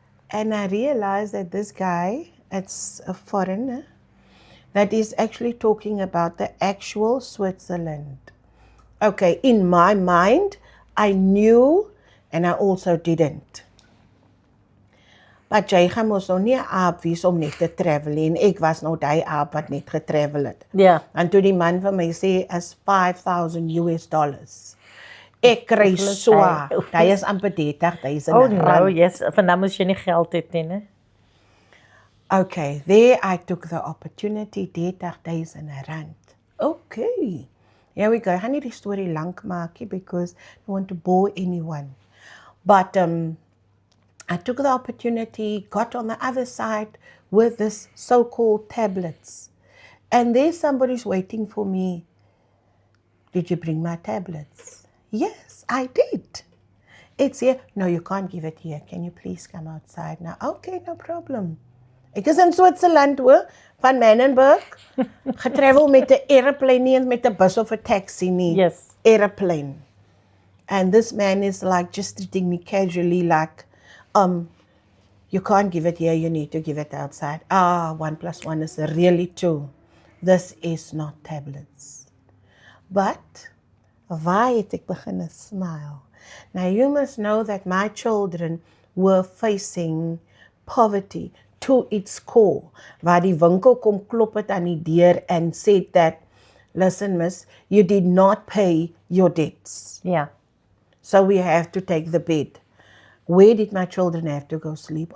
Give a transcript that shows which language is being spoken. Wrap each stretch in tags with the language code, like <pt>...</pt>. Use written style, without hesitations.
<en>And I realized that this guy, it's a foreigner, that is actually talking about the actual Switzerland. Okay, in my mind, I knew and I also didn't.</en> <af>But jy gaan mos nou nie 'n aap wees om net te travel nie. En ek was nou die aap wat net getravel het.</af> <en>Yeah.</en> <af>En toe die man vir my sê is $5,000. Ek kry swaar. Hy is amper 30,000</af> <en>Oh rand.</en> <af>no, yes. Vandaag moes jy nie geld hê nie, né?</af> <en>Okay, there I took the opportunity, 30,000 rand. Okay, here we go. I need the story lank maak because I don't want to bore anyone. But I took the opportunity, got on the other side with this so-called tablets. And there's somebody's waiting for me. Did you bring my tablets? Yes, I did. It's here. No, you can't give it here. Can you please come outside now?</en> <af>Okay, no problem. Ek is in Switserland hoor, van Mannenberg. Getravel met 'n airplane nie, met 'n bus of 'n taxi nie.</af> <en>Yes. Airplane. And this man is like just treating me casually like, you can't give it here, you need to give it outside. 1+1 is really 2. This is not tablets.</en> <af>But waar het ek begin smile?</af> <en>Now you must know that my children were facing poverty to its core. Waar die winkel kom klop het aan die deur and said that, listen miss, you did not pay your debts. Yeah. So we have to take the bed. Where did my children have to go sleep?</en>